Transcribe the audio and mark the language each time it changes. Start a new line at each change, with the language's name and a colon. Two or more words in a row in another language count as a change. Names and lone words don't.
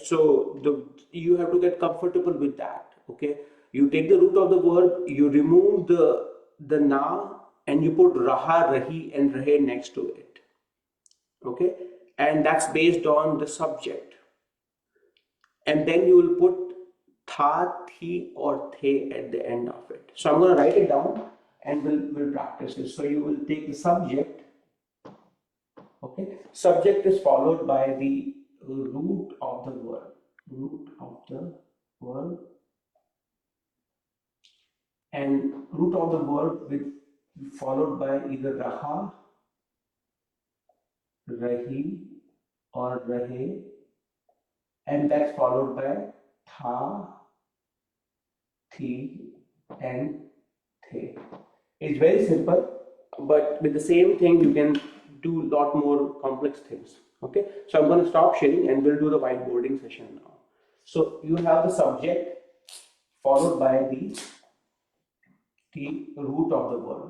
English: So you have to get comfortable with that, okay? You take the root of the verb, you remove the na, and you put
Hindi: raha, rahi, and rahe
English: next to it, okay? And that's based on the subject. And then you will put
Hindi: tha, thi,
English: or the at the end of it. So I'm going to write it down, and we'll practice it. So you will take the subject, okay? Subject is followed by the root of the verb, and root of the verb will be followed by either
Hindi: raha, rahi, or rahe,
English: and that's followed by
Hindi: tha, thi,
English: and the. It's very simple, but with the same thing you can do a lot more complex things. Okay, so I'm going to stop sharing and we'll do the whiteboarding session now. So you have the subject followed by the root of the verb.